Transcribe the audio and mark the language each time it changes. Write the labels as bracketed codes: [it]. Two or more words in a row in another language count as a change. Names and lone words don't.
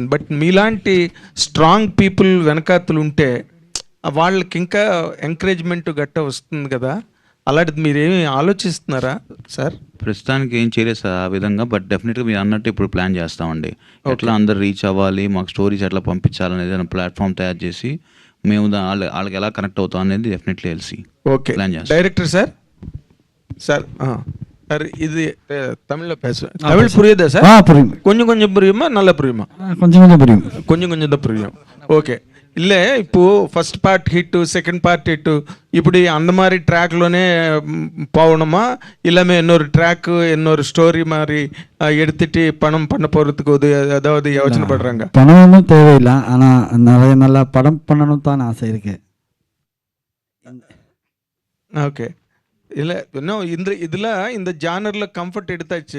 [te] బట్ మీలాంటి [en] strong people [te] వెనకాతలు ఉంటే వాళ్ళకి ఇంకా ఎంకరేజ్మెంట్ గట్ట వస్తుంది కదా, అలాంటిది మీరేమి ఆలోచిస్తున్నారా సార్? ప్రస్తుతానికి ఏం చేయలేదు సార్ ఆ విధంగా, బట్ డెఫినెట్గా మీరు అన్నట్టు ఇప్పుడు ప్లాన్ చేస్తామండి. ఎట్లా అందరు రీచ్ అవ్వాలి, మాకు స్టోరీస్ ఎట్లా పంపించాలనేది ప్లాట్ఫామ్ తయారు చేసి మేము వాళ్ళకి ఎలా కనెక్ట్ అవుతాం అనేది డెఫినెట్లీ తెలిసి ఓకే ప్లాన్ చేస్తాం. [en] director sir sir [ta] சார் இது தமிழில் பேசுவேன். தமிழ் புரியுதா சார்? கொஞ்சம் கொஞ்சம் புரியுமா, நல்லா புரியுமா? [te] కొంచెం కొంచెం புரியும். [ta] கொஞ்சம் கொஞ்சம் தான் புரியும். ఓకే, இல்லை இப்போ [en] first part hit, second part hit, [ta] இப்படி அந்த மாதிரி ட்ராக்லோனே போகணுமா, இல்லாமல் இன்னொரு ட்ராக்கு இன்னொரு ஸ்டோரி மாதிரி எடுத்துட்டு பணம் பண்ண போகிறதுக்கு ஏதாவது யோசனை படுறாங்க? பணம் ஒன்றும் தேவையில்லை, ஆனால் நிறைய நல்லா படம் பண்ணணும் தான் ஆசை இருக்கு. ஓகே, இல்லை இன்னும் இந்த ஜானரில் கம்ஃபர்ட் எடுத்தாச்சு.